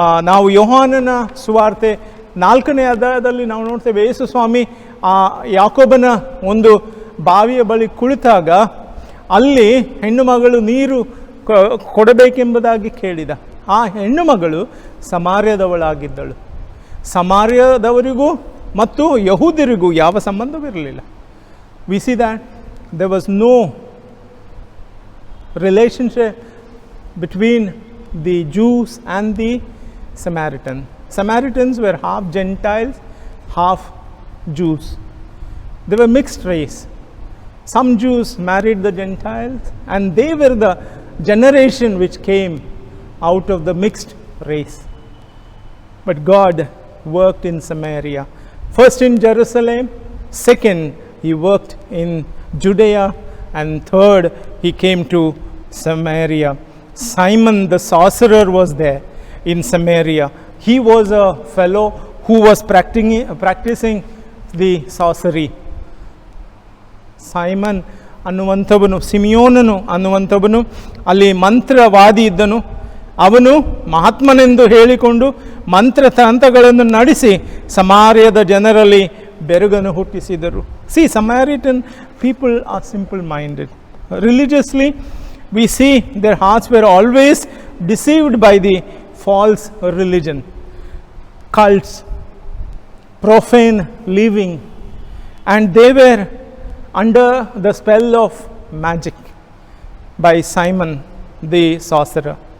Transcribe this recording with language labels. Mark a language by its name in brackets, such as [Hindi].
[Kannada] ನಾವು ಯೋಹಾನನ ಸುವಾರ್ತೆ 4ನೇ ಅಧ್ಯಾಯದಲ್ಲಿ ನಾವು ನೋಡ್ತೇವೆ, ಯೇಸು ಸ್ವಾಮಿ ಯಾಕೋಬನ ಒಂದು ಬಾವಿಯ ಬಳಿ ಕುಳಿತಾಗ ಅಲ್ಲಿ ಹೆಣ್ಣು ಮಗಳು ನೀರು ಕೊಡಬೇಕೆಂಬುದಾಗಿ ಕೇಳಿದ. ಆ ಹೆಣ್ಣು ಮಗಳು ಸಮಾರ್ಯದವಳಾಗಿದ್ದಳು. ಸಮಾರ್ಯದವರಿಗೂ ಮತ್ತು ಯಹೂದ್ಯರಿಗೂ ಯಾವ ಸಂಬಂಧವಿರಲಿಲ್ಲ. [English] We see that there was no relationship between the Jews and the Samaritans. Samaritans were half Gentiles, half Jews. They were mixed race. Some Jews married the Gentiles, and they were the generation which came out of the mixed race. But God worked in Samaria. First in Jerusalem, second he worked in Judea, and third he came to Samaria. Simon the sorcerer was there in Samaria. He was a fellow who was practicing the sorcery. [Kannada] Simon ಅನ್ನುವಂಥವನು, ಸಿಮಿಯೋನನು ಅನ್ನುವಂಥವನು ಅಲ್ಲಿ ಮಂತ್ರವಾದಿ ಇದ್ದನು. ಅವನು ಮಹಾತ್ಮನೆಂದು ಹೇಳಿಕೊಂಡು ಮಂತ್ರತಂತ್ರಗಳನ್ನು ನಡೆಸಿ ಸಮಾರ್ಯದ ಜನರಲ್ಲಿ ಬೆರಗನ್ನು ಹುಟ್ಟಿಸಿದರು. [English] Samaritan people are simple minded. Religiously, we see their hearts were always deceived by the false religion, cults, profane living, and they were under the spell of magic by Simon the sorcerer.